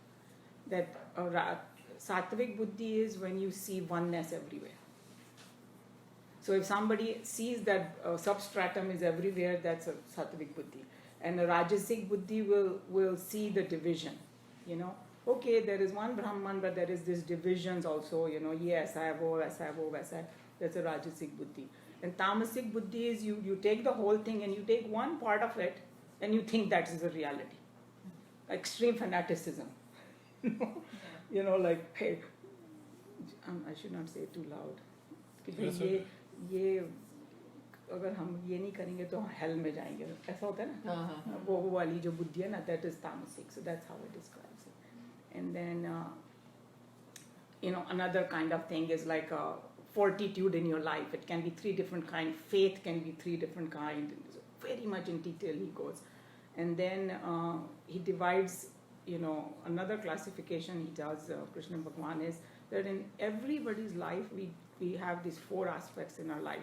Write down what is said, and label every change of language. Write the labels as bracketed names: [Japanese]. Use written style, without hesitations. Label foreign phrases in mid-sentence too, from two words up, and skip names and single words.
[English] That [Hindi] सात्विक बुद्धि [English] is when you see oneness everywhere. So if somebody sees that substratum is everywhere, that's a [Hindi] सात्विक बुद्धि. [English] And a [Hindi] राजसिक बुद्धि [English] will see the division. Okay, there is one Brahman, but there is this divisions also. [Hindi] ये ऐसा है, वो ऐसा है, वो ऐसा है. [English] That's a [Hindi] राजसिक बुद्धि. [English] And [Hindi] तामसिक बुद्धि [English] is you take the whole thing and you take one part of it and you think that is a reality. Extreme fanaticism. Like, hey, I should not say it too loud. [Hindi] कि ये अगर हम ये नहीं करेंगे तो हेल में जाएंगे, ऐसा होता है ना, वो वाली जो बुद्धि है ना, [English] that is tamasic. So that's how it describes it. And then another kind of thing is like fortitude in your life. It can be 3 different kinds. Faith can be 3 different kinds. Very much in detail he goes. And then he divides, another classification he does, Krishna Bhagwan, is that in everybody's life we have these 4 aspects in our life.